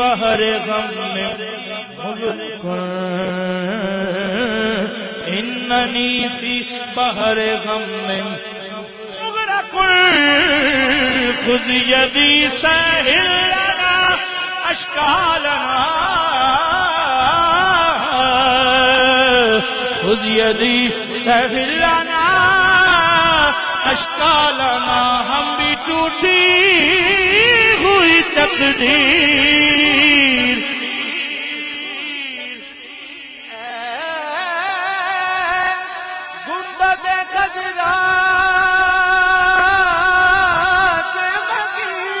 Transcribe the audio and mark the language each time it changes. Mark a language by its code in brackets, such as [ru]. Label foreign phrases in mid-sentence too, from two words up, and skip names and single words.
[ur] بحر غم میں مغرق [ar] اننی فی [ur] بحر غم میں مغرق [ar] خذ یدی سہل لنا اشکالنا خذ یدی سہل لنا اشکالنا [ur] ہم بھی ٹوٹی ہوئی تقدیر گنبد خضرا سے مکی